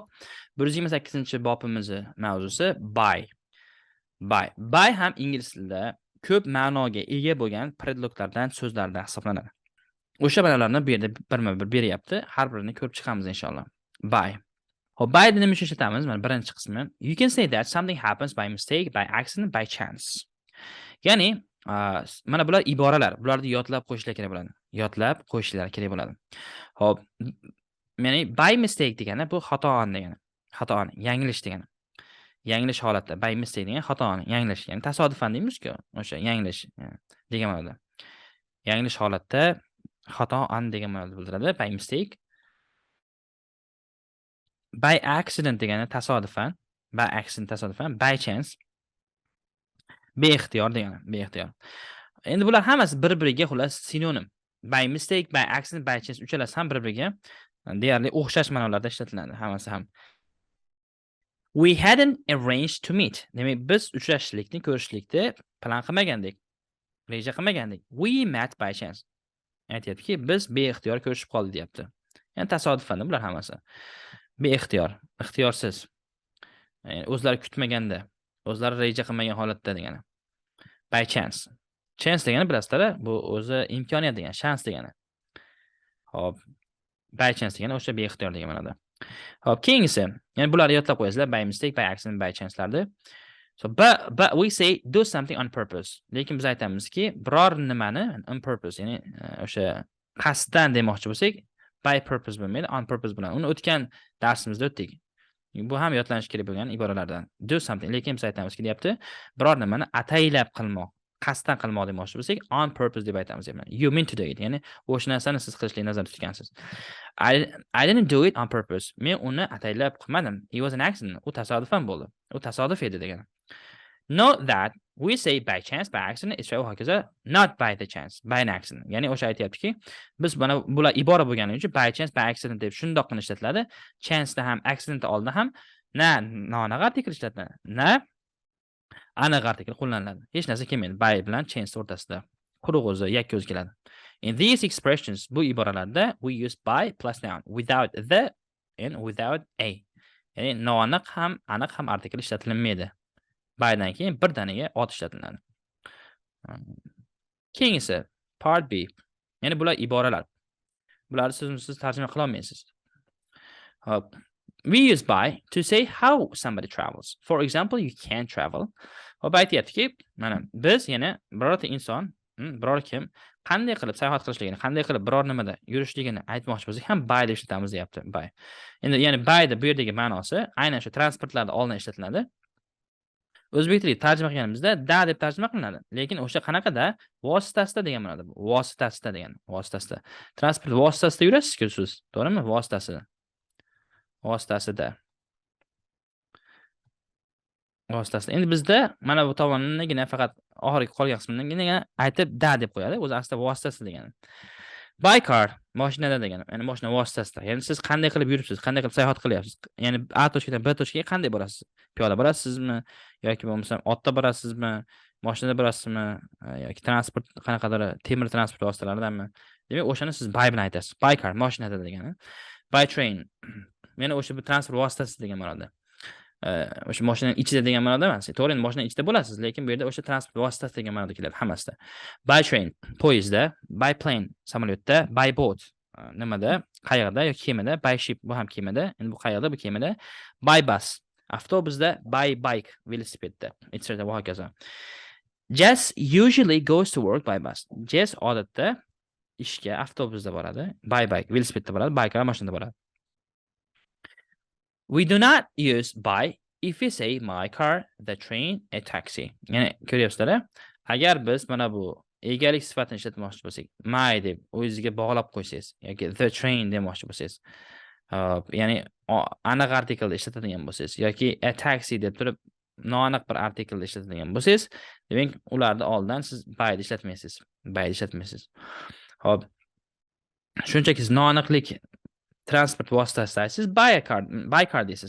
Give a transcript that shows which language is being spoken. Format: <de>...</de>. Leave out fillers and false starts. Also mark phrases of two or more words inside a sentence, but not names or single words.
<uz>128-bobimizni mavzusi buy. Buy ham ingliz tilida ko'p ma'noga ega bo'lgan predloglardan, so'zlardan hisoblanadi. O'sha ma'nolarni bu yerda birma-bir beryapti. Har birini ko'rib chiqamiz inshaalloh. Buy. Hop, buyni nima ishlatamiz? Mana birinchi qismi.</uz> <en>You can say that something happens by mistake, by accident, by chance.</en> <uz>Ya'ni mana bular iboralar. Bularni yodlab qo'yishlar kerak bo'ladi. Yodlab qo'yishlar kerak bo'ladi. Hop, ya'ni</uz> <en>by mistake</en> <uz>degani bu xatoan degani. Xatoan, yanglish degani. Yanglish holatda</uz> <en>by mistake</en> <uz>degan xatoan, yanglish, ya'ni tasodifan deymiz-ku, o'sha yanglish degan ma'noda. Yanglish holatda xatoan degan ma'noda bildiradi</uz> <en>by mistake. By accident</en> <uz>degani tasodifan,</uz> <en>by chance</en> <uz>beixtiyor degani, beixtiyor. Endi bular hammasi bir-biriga xullas sinonim.</uz> <en>By mistake, by accident, by chance</en> <uz>uchalasi ham bir-biriga deyarli o'xshash ma'nolarda ishlatiladi, hammasi ham.</uz> <en>We hadn't arranged to meet.</en> <uz>Demak, biz uchrashishlikni, ko'rishishlikni plan qilmagandik, reja qilmagandik.</uz> <en>We met by chance.</en> <uz>Aytayaptiki, biz beixtiyor ko'rishib qoldik, deyapti. Ya'ni tasodifan bular hammasi. Beixtiyor, ixtiyorsiz. O'zlari kutmaganda, o'zlari reja qilmagan holatda degani.</uz> <en>By chance.</en> <uz>Chance degani bilasizlar, bu o'zi imkoniyat degani, shans degani. Hop.</uz> <en>By chance</en> <uz>degani o'sha beixtiyor degan ma'noda. Hop, keyingisi, ya'ni bularni yodlab qo'yasizlar,</uz> <en>by mistake, by accident, by chance'larni. So but we say do something on purpose.</en> <uz>Lekin biz aytamizki, biror nimani</uz> <en>on purpose,</en> <uz>ya'ni o'sha qasddan demoqchi bo'lsak,</uz> <en>by purpose</en> <uz>bo'lmaydi,</uz> <en>on purpose</en> <uz>bilan. Uni o'tgan darsimizda o'tdik. Bu ham yodlanish kerak bo'lgan iboralardan.</uz> <en>Do something.</en> <uz>Lekin biz aytamizki, deyapti, biror nimani ataylab qilmoq, qasddan qilmoq demoqchi bo'lsak,</uz> <en>on purpose</en> <uz>deb aytamiz.</uz> <en>You mean to do it.</en> <uz>Ya'ni o'sha narsani siz qilishga nazarda tutgansiz.</uz> <en>I didn't do it on purpose.</en> <uz>Men uni ataylab qilmadim.</uz> <en>It was an accident.</en> <uz>U tasodifan bo'ldi. U tasodif edi degani.</uz> <en>Note that we say by chance, by accident, it's hokazo, not by the chance, by an accident.</en> <uz>Ya'ni o'sha aytayaptiki, biz mana bular ibora bo'lgani uchun</uz> <en>by chance, by accident</en> <uz>deb shundoqqina ishlatiladi. Chance da ham, accident da oldida ham noaniq artikl ishlatiladi, na aniq artikl qo'llaniladi. Hech narsa kelmaydi by bilan chance o'rtasida. Quruq o'zi yakka o'zi keladi.</uz> <en>In these expressions,</en> <uz>bu iboralarda</uz> <en>we use by plus noun, without the and without a.</en> <uz>Ya'ni noaniq ham, aniq ham artikl ishlatilmaydi. By'dan keyin bir danaga ot ishlatiladi. Keyingisi</uz> <en>part B.</en> <uz>Ya'ni bular iboralar. Bularni siz tarjima qila olmaysiz. Hop.</uz> <en>We use by to say how somebody travels. For example, you can travel.</en> <uz>Hop, aytayaptiki, mana biz yana birorta inson, biror kim qanday qilib sayohat qilishligini, qanday qilib biror nimada yurishligini aytmoqchi bo'lsak ham by deb ishlatamiz, deyapti. By. Endi ya'ni by da bu yerdagi ma'nosi aynan shu transportlarda oldin ishlatiladi. O'zbek tiliga tarjima qilganimizda da deb tarjima qilinadi. Lekin o'sha qanaqada vositasida degan ma'noda. Vositasida degan, vositasida. Transport vositasida yurasiz-ku siz, to'g'rimi? Vositasida. Vositasida. Vositasida. Endi bizda mana bu tomonnigina faqat oxirgi qolgan qisminigina aytib da deb qo'yadi. O'zi aslida vositasida degani.</uz> <en>By car,</en> <uz>mashinada degani. Ya'ni mashina vositasida. Ya'ni siz qanday qilib yuribsiz, qanday qilib sayohat qilyapsiz? Ya'ni A tochkadan B tochkaga qanday borasiz? Piyoda borasizmi yoki bo'lmasam otda borasizmi, mashinada borasizmi yoki transport qanaqadir temir transport vositalaridanmi? Demak, o'shani siz by bilan aytasiz.</uz> <en>By car,</en> <uz>mashinada degani.</uz> <en>By train.</en> <uz>Ya'ni o'sha bir transport vositasi degan ma'noda. O'sha mashinaning ichida degan ma'noda emas. To'g'ri, mashinaning ichida bo'lasiz, lekin bu yerda o'sha transport vositasi degan ma'noda keladi hammasida.</uz> <en>By train, poyezdda, by plane, samolyotda, by boat,</en> <uz>nimada, qayiqda yoki kemada,</uz> <en>by ship,</en> <uz>bu ham kemada, endi bu qayiqda, bu kemada,</uz> <en>by bus, avtobusda, by bike,</en> <uz>velosipedda, etc. va hokazo.</uz> <en>Jess usually goes to work by bus.</en> <uz>Jess odatda ishga avtobusda boradi,</uz> <en>by bike,</en> <uz>velosipedda boradi, bikelar mashinada boradi.</uz> <en>We do not use by if we say my car, the train, a taxi.</en> <uz>Ya'ni ko'ryapsizlar, agar biz mana bu egalik sifatini ishlatmoqchi bo'lsak, my deb o'ziga bog'lab qo'ysangiz yoki</uz> <en>the train</en> <uz>demoqchi bo'lsangiz, ya'ni aniq artiklda ishlatadigan bo'lsangiz yoki</uz> <en>a taxi</en> <uz>deb turib noaniq bir artiklda ishlatadigan bo'lsangiz, demak ularni oldidan siz by ishlatmaysiz. By ishlatmaysiz. Hop. Shunchaki siz noaniqlik transport vositasida siz</uz> <en>by car</en> <uz>deysiz.</uz>